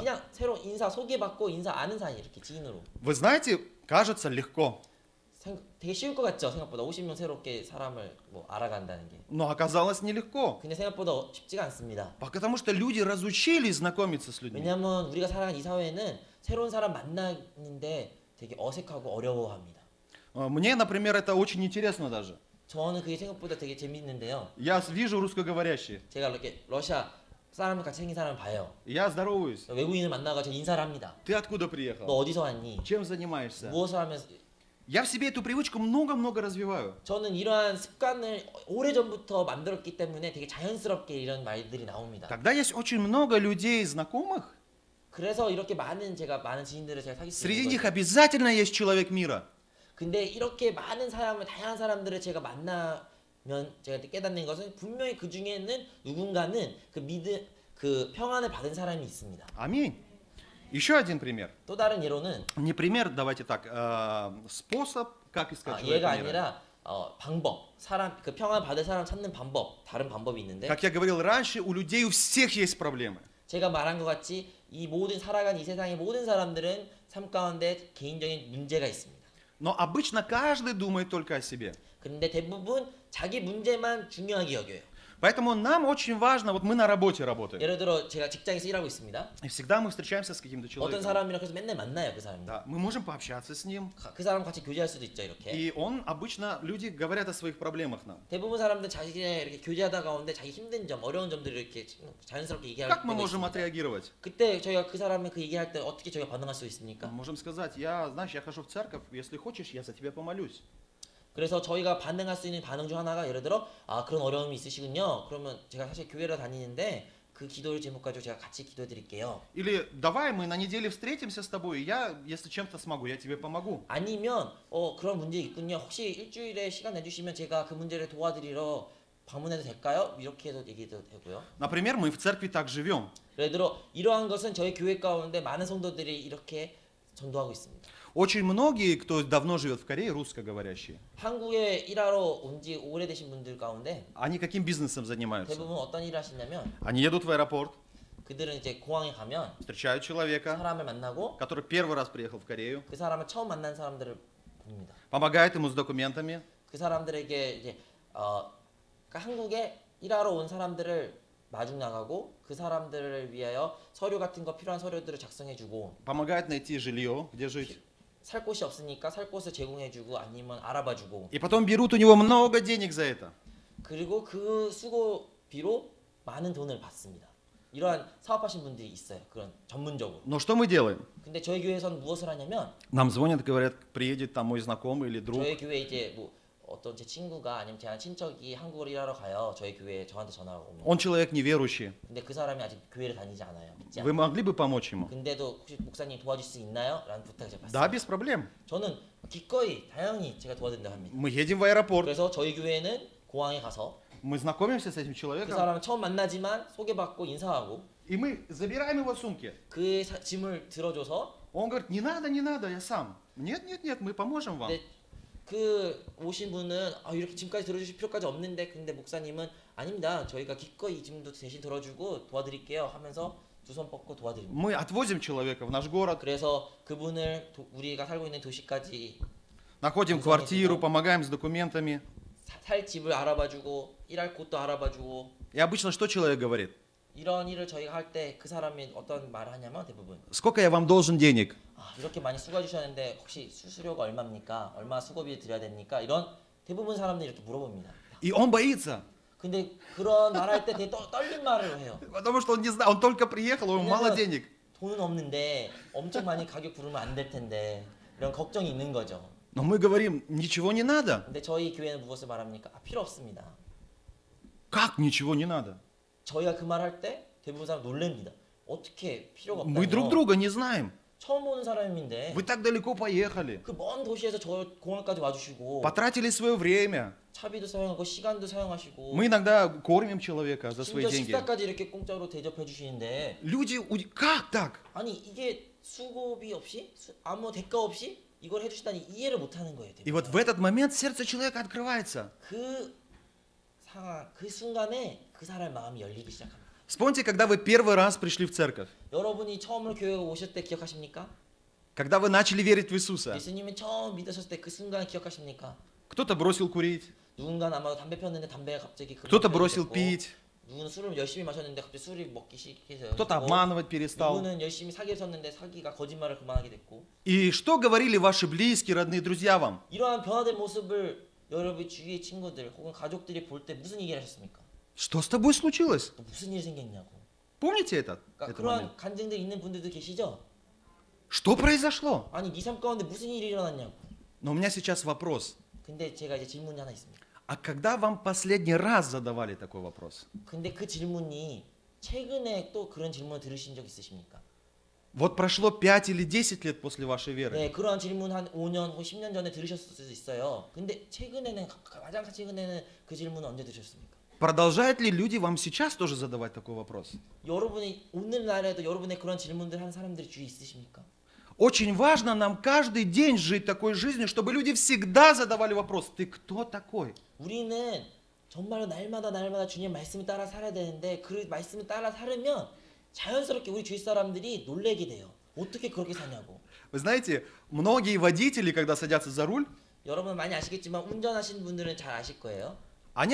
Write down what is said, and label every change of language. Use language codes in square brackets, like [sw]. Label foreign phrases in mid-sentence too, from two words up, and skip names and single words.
[ko] 그냥 새로 인사 소개받고 인사 아는 사이 이렇게 지인으로 [ru] Вы знаете, кажется легко, [ko] 되게 쉬울 것 같죠 생각보다 50명 새롭게 사람을 뭐 알아간다는 게 [ru] но оказалось нелегко. [ko] 근데 생각보다 쉽지가 않습니다. [ru] Потому что люди разучились знакомиться с людьми. [ko] 왜냐하면 우리가 살아가는 이 사회는 새로운 사람 만나는데 되게 어색하고 어려워합니다. [ru] Мне, например, это очень интересно даже. [ko] 저는 그게 생각보다 되게 재밌는데요. [ru] Я вижу русскоговорящие, [ko] 제가 이렇게 러시아 사람 같이 생긴 사람을 봐요. [ru] я здороваюсь. [ko] 외국인을 만나가지고 인사를 합니다. [ru] Ты откуда [ko] 너 [ru] приехал? [ko] 어디서 왔니? [ru] Чем занимаешься? [ko] 무엇을 하면서 [ru] Я в себе эту привычку много-много развиваю. [ko] 저는 이러한 습관을 오래전부터 만들었기 때문에 되게 자연스럽게 이런 말들이 나옵니다. [ru] Когда есть очень много людей знакомых, [ko] 그래서 이렇게 제가 많은 지인들을 제가 사귈 수 [ru] среди [ko] 있는 [ru] них [ko] 거죠. [ru] обязательно есть человек мира. [ko] 근데 이렇게 많은 사람을 다양한 사람들을 제가 만나면 제가 깨닫는 것은 분명히 그 중에는 누군가는 그 평안을 받은 사람이 있습니다. [ru] Аминь. Еще один пример. [ko] 또 다른 예로는 [ru] Не пример, давайте так, способ, как искать [ko] 얘가 [ru] человека мира. [ko] 아니라 방법, 그 평안 받을 사람 찾는 방법, 다른 방법이 있는데 [ru] Как я говорил раньше, у людей у всех есть проблемы. [ko] 제가 말한 것 같이 이 모든 살아간 이 세상의 모든 사람들은 삶 가운데 개인적인 문제가 있습니다. [ru] Но обычно каждый думает только о себе. [ko] 그런데 대부분 자기 문제만 중요하게 여겨요. [ru] Поэтому нам очень важно, вот мы на работе работаем. [ko] 예를 들어 제가 직장에서 일하고 있습니다. [ru] И всегда мы встречаемся с каким-то [ko] 어떤 [ru] человеком. [ko] 사람이랑 그래서 맨날 만나요, 그 사람. [ru] Да, мы можем пообщаться с ним. [ko] 그 사람 같이 교제할 수도 있죠, 이렇게. [ru] И он обычно, люди говорят о своих проблемах нам. [ko] 대부분 사람들 자기의 이렇게 교제하다 가운데 자기 힘든 점, 어려운 점들을 이렇게 자연스럽게 얘기할 [ru] Как мы [ko] 때가 [ru] можем [ko] 있습니다. [ru] отреагировать? [ko] 그때 저희가 그 사람이 그 얘기할 때 어떻게 저희가 반응할 수 있습니까? [ru] Мы можем сказать, знаешь, я хожу в церковь, если хочешь, я за тебя помолюсь. [ko] 그래서 저희가 반응할 수 있는 반응 중 하나가 예를 들어 그런 어려움이 있으시군요. 그러면 제가 사실 교회를 다니는데 그 기도를 제목 가지고 제가 같이 기도해 드릴게요. [ru] Или давай мы на неделе встретимся с тобой, и я, если чем-то смогу, я тебе помогу. [ko] 아니면 그런 문제 있군요. 혹시 일주일에 시간 내주시면 제가 그 문제를 도와드리러 방문해도 될까요? 이렇게 해도 얘기도 되고요. [ru] Например, мы в церкви так живем. [ko] 예를 들어 이러한 것은 저희 교회 가운데 많은 성도들이 이렇게 전도하고 있습니다. [ru] Очень многие, кто давно живет в Корее, русскоговорящие, [ko] 한국에 일하러 온 지 오래되신 분들 가운데 [ru] они каким бизнесом занимаются? [ko] 대부분 어떤 일을 하시냐면 [ru] Они едут в аэропорт, [ko] 그들은 이제 공항에 가면 [ru] встречают человека, [ko] 사람을 만나고 [ru] который первый раз приехал в Корею, [ko] 그 사람을 처음 만난 사람들을 봅니다. [ru] помогает ему с документами, [ko] 그 사람들에게 이제 그러니까 한국에 일하러 온 사람들을 마중 나가고 그 사람들을 위하여 서류 같은 거 필요한 서류들을 작성해주고 [ru] помогает найти жилье, где жить. [ko] 살 곳이 없으니까 살 곳을 제공해주고 아니면 알아봐주고 [ru] И потом берут у него много денег за это. [ko] 그리고 그 수고비로 많은 돈을 받습니다. 이러한 사업하신 분들이 있어요. 그런 전문적으로. [ru] Но что мы делаем? [ko] 근데 저희 교회에서는 무엇을 하냐면 [ru] Нам звонят, говорят, приедет там мой знакомый или друг. [ko] 저희 교회 이제 뭐 어떤 제 친구가 아니면 제 친척이 한국으로 일하러 가요. 저희 교회에 저한테 전화가 오면. [ru] Он человек неверующий. [ko] 근데 그 사람이 아직 교회를 다니지 않아요. 믿지 [ru] Вы [ko] 않아요. [ru] могли бы помочь ему? [ko] 근데도 혹시 목사님 도와줄 수 있나요? 라는 부탁을 제가 [ru] Да, [ko] 받습니다. [ru] без проблем. [ko] 저는 기꺼이 다양히 제가 도와드린다고 합니다. [ru] Мы едем в аэропорт, [ko] 그래서 저희 교회는 공항에 가서 [ru] мы знакомимся с этим [ko] 그 [ru] человеком, [ko] 사람을 처음 만나지만 소개받고 인사하고 [ru] и мы забираем его сумки. [ko] 그 짐을 들어줘서 [ru] Он говорит, не надо, я сам. Нет, мы поможем вам. [ko] 근데 그 오신 분은 이렇게 짐까지 들어주실 필요까지 없는데 근데 목사님은 아닙니다. 저희가 기꺼이 이 짐도 대신 들어주고 도와드릴게요 하면서 두 손 뻗고 도와드립니다. [ru] Мы отвозим человека в наш город, [ko] 그래서 그분을 우리가 살고 있는 도시까지 [ru] находим квартиру, помогаем с документами. [ko] 살 집을 알아봐주고 일할 곳도 알아봐주고 [ru] И обычно что человек говорит? [ko] 이런 일을 저희가 할 때 그 사람이 어떤 말을 하냐면 대부분 [ru] Сколько я вам должен денег? [ko] 이렇게 많이 수고해 주셨는데 혹시 수수료가 얼마입니까? 얼마 수고비 드려야 됩니까? 이런 대부분 사람들이 이렇게 물어봅니다. [ru] И он боится, [ko] 근데 그런 말할 때 되게 떨린 말을 해요. [ru] потому что он не знает, он только приехал, у него мало денег. [ko] 돈은 없는데 엄청 많이 가격 부르면 안 될 텐데 이런 걱정이 있는 거죠. [ru] Но мы говорим, ничего не надо. [ko] 근데 저희 교회는 무엇을 말합니까? 필요 없습니다. [ru] Как ничего не надо? [ko] 저희가 그 말 할 때 대부분 사람 놀랍니다. 어떻게 필요가 [ru] Мы друг [ko] 없다뇨? [ru] друга не знаем. [ko] 처음 보는 사람인데 [ru] Вы так далеко поехали, [ko] 그 먼 도시에서 저 공항까지 와주시고 [ru] потратили свое время. [ko] 차비도 사용하고 시간도 사용하시고 [ru] Мы иногда кормим человека за свои [ko] 심지어 [ru] деньги. [ko] 식사까지 이렇게 공짜로 대접해 주시는데 [ru] Люди, как так? [ko] 아니 이게 수고비 없이 아무 대가 없이 이걸 해주시다니 이해를 못하는 거예요. [ru] И вот в этот момент сердце человека открывается. [ko] 그 상황, 그 순간에 그 사람의 마음이 열리기 시작합니다. [ru] Вспомните, когда вы первый раз пришли в церковь, [ko] 여러분이 처음으로 교회에 오실 때 기억하십니까? [ru] когда вы начали верить в Иисуса. [ko] 예수님이 처음 믿으셨을 때 그 순간 기억하십니까? [ru] Кто-то бросил курить, [ko] 누군가는 아마 담배 폈는데 담배가 갑자기 [ru] кто-то [ko] 금방 [ru] бросил [ko] 됐고, [ru] пить, [ko] 누구는 술을 열심히 마셨는데 갑자기 술이 먹기 시작해서 [ru] кто-то обманывать перестал. [ko] 누구는 열심히 사기를 쳤는데 사기가 거짓말을 그만하게 됐고 [ru] И что говорили ваши близкие, родные друзья вам? [ko] 이러한 변화된 모습을 여러분 주위의 친구들 혹은 가족들이 볼 때 무슨 얘기를 하셨습니까? [ru] Что с тобой случилось? [ko] 또 무슨 일이 생겼냐고. [ru] Помните этот [ko] 그러니까 [ru] момент? [ko] 그러한 간증들 있는 분들도 계시죠? [ru] Что произошло? [ko] 아니 네 삶 가운데 무슨 일이 일어났냐고. [ru] Но у меня сейчас вопрос. [ko] 근데 제가 이제 질문이 하나 있습니다. [ru] А когда вам последний раз задавали такой вопрос? [ko] 근데 그 질문이 최근에 또 그런 질문을 들으신 적 있으십니까? [ru] Вот прошло 5 или 10 лет после вашей веры. [ko] 네, 그러한 질문 한 5년 혹은 10년 전에 들으셨을 수도 있어요. 근데 최근에는 가장 최근에는 그 질문은 언제 들으셨습니까? [ru] Продолжают ли люди вам сейчас тоже задавать такой вопрос? [ko] 여러분이 오늘날에도 여러분의 그런 질문들 한 사람들이 주위에 있으십니까? [ru] Очень важно нам каждый день жить такой жизнью, чтобы люди всегда задавали вопрос: ты кто такой? [ko] 우리는 정말로 날마다 주님 말씀을 따라 살아야 되는데 그 말씀을 따라 살으면 자연스럽게 우리 주위 사람들이 놀래게 돼요. 어떻게 그렇게 사냐고. [ru] Вы знаете, многие водители, когда садятся за руль, [ko] 여러분 많이 아시겠지만 운전하시는 분들은 잘 아실 거예요.